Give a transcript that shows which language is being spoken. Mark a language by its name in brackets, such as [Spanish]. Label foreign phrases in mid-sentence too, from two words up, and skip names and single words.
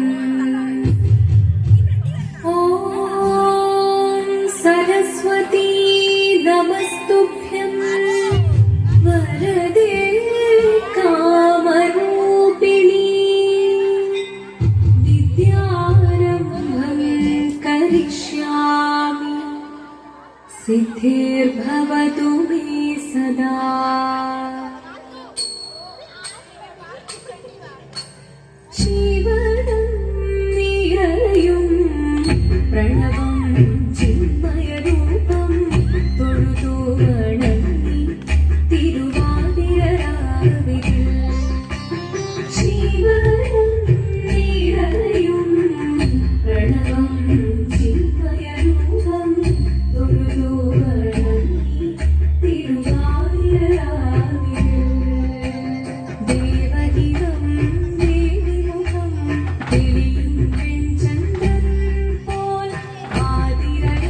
[Sanskrit] ॐ सरस्वती नमस्तुभ्यं वरदे कामरूपिणी विद्यारम्भं करिष्यामि सिद्धिर्भवतु मे सदा। [Malayalam] ജീവനം നിറയും പ്രണവം ചിന്മയരൂപം തൊഴുതു വണങ്ങി തിരുവാതിരരാവിൽ ജീവനം നിറയും പ്രണവം ചിന്മയരൂപം തൊഴുതു വണങ്ങി തിരുവാതിരരാവിൽ ദേവഹിതം ദേവിമുഖം തെളിയും വെൺചന്ദ്രൻ പോൽ ആദിര